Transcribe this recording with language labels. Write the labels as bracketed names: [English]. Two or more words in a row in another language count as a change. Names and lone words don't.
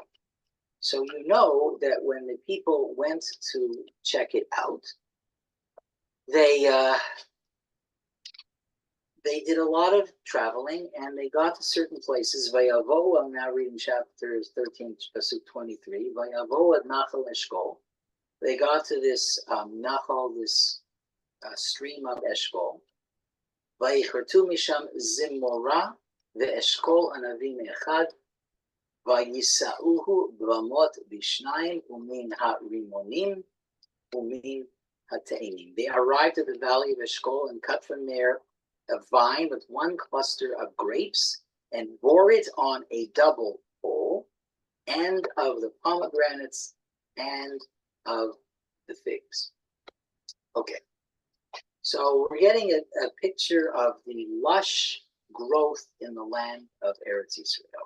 [English] So you know that when the people went to check it out, they did a lot of traveling and they got to certain places. Vayavo, I'm now reading chapters 13, pasuk 23. [Hebrew] ויבאו עד נחל אשכל. [English] They got to this Nachal, this stream of Eshkol. [Hebrew] ויכרתו משם זמורה ואשכול ענבים אחד וישאהו ברמות בשנים ומן הרמונים ומן התאנים. [English] They arrived at the valley of Eshkol and cut from there a vine with one cluster of grapes and bore it on a double pole, and of the pomegranates and of the figs. Okay, so we're getting a picture of the lush growth in the land of Eretz Yisrael.